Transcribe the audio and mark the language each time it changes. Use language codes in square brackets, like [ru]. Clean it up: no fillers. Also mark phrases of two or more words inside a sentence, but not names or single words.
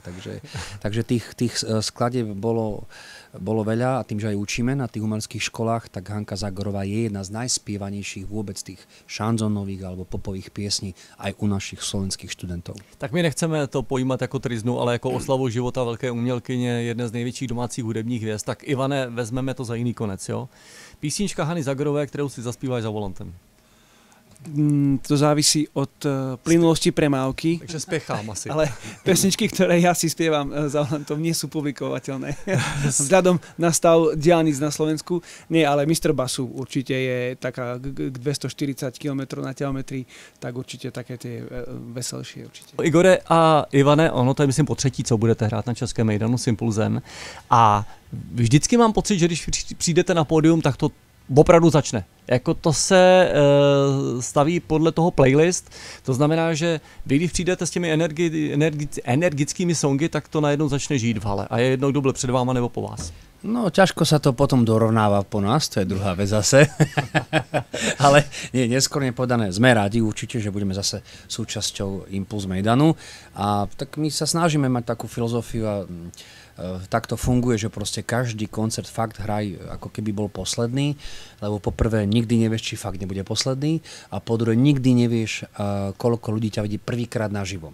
[sk] Takže tých skladieb bolo veľa a tým, že aj učíme na tých umeleckých školách, tak Hanka Zagorová je jedna z najspievanejších vôbec tých šanzonových alebo popových piesní aj u našich slovenských študentov. [cs] Tak my nechceme to pojímat jako triznu, ale jako oslavu života velké umělkyně, jedné z největších domácích hudebních hvězd. Tak Ivane, vezmeme to za jiný konec, jo? Písnička Hany Zagorové, kterou si zaspíváš za volantem. [sk] To závisí od plynulosti premávky. [cs] Takže spěchám asi. [sk] Ale pesničky, ktoré ja si spievam za volantom, nie sú publikovateľné. Vzhľadom na stav diaľnic na Slovensku. Nie, ale Mr. Basu určite je taká k 240 km na teometrii, tak určite také tie veselšie určite. [cs] Igore a Ivane, ono to je myslím po třetí, co budete hrát na Českém mejdanu s Impulzem. A vždycky mám pocit, že když přijdete na pódium, tak to opravdu začne. Jako to se staví podle toho playlist, to znamená, že vy, když přijdete s těmi energickými songy, tak to najednou začne žít v hale. A je jedno, kdo byl před váma nebo po vás. No, [sk] ťažko sa to potom dorovnáva po nás, to je druhá vec zase. Ale neskôr nepodané. Sme rádi určite, že budeme zase súčasťou Impuls Mejdanu. A tak my sa snažíme mať takú filozofiu a tak to funguje, že proste každý koncert fakt hraj ako keby bol posledný, lebo po prvé nikdy nevieš, či fakt nebude posledný a po druhé nikdy nevieš, koľko ľudí ťa vidí prvýkrát naživo.